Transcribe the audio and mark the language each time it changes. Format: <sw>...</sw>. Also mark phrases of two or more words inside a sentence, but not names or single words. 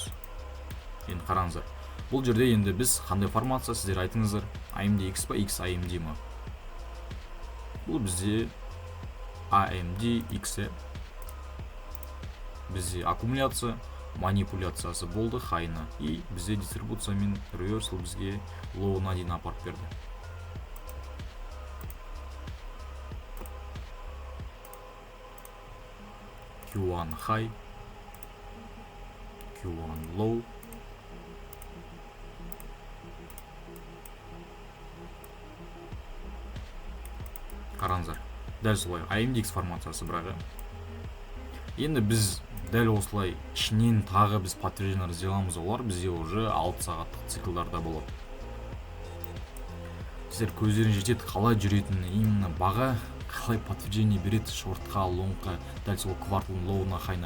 <kk>Енді қараңыздар. Бұл жерде енді біз қандай формация, сіздер айтыңыздар, AMDX па, XAMD ма? Бұл бізде AMDX. Бізде аккумуляция, манипуляциясы болды хайна. И бізде дистрибуция мен реверсал бізге лоуына дейін апарып берді.</kk> <en>Q1 high, Q1 low,</en> <kk>қараңыздар, дәл солай AMDX формациясы. Бірақ енді біз дәл осылай ішінен тағы біз</kk> <ru>подтверждение сделаемыз,</ru> <kk>олар бізде уже 6 сағаттық циклдарда болады. Сіздер көздеріңіз жетеді қалай жүретінін, именно баға қалай подтверждение береді шортқа, лонгқа, дәл сол кварталдың лоуына, хайна.</kk>